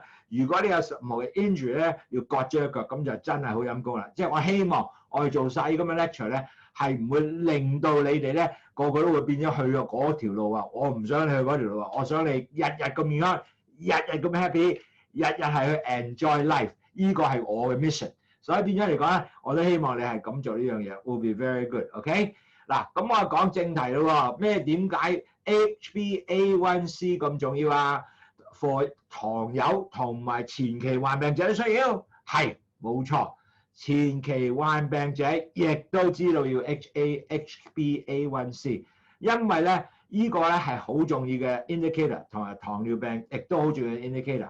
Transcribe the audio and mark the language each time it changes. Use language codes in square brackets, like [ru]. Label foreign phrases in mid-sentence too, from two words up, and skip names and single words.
[yue] 如果你有冇 injury 咧，要割咗隻腳，咁就真係好陰功啦。即係我希望我哋做晒咁嘅 lecture 咧，係唔會令到你哋咧個個都會變咗去咗嗰條路啊！我唔想你去嗰條路啊！我想你日日咁健康，日日咁 happy， 日日係去 [en] enjoy life。 [yue] 呢個係我嘅 mission。所以變咗嚟講咧，我都希望你係咁做呢樣嘢 ， [en] will be very good。 [yue] OK， 嗱，咁我講正題咯喎。點解 HbA1c 咁重要啊 ？for 糖友同埋前期患病者都需要，係冇錯。前期患病者亦都知道要 HbA1c， 因為咧呢個咧係好重要嘅 indicator， 同埋糖尿病亦都好重要嘅 indicator。